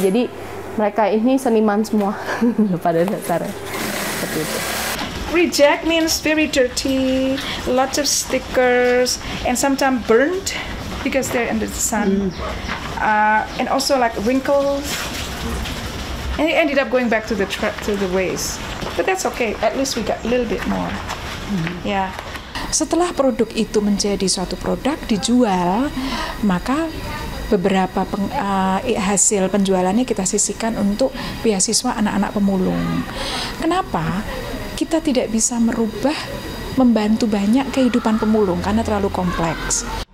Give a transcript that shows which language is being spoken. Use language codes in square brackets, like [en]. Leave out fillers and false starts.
[id] Jadi mereka ini seniman semua pada dasarnya. [en] Reject means very dirty, lots of stickers, and sometimes burnt because they're under the sun, and also like wrinkles. And it ended up going back to the waste, but that's okay. At least we got a little bit more. Yeah. [id] Setelah produk itu menjadi suatu produk dijual, maka beberapa hasil penjualannya kita sisihkan untuk beasiswa anak-anak pemulung. Kenapa? Kita tidak bisa membantu banyak kehidupan pemulung karena terlalu kompleks.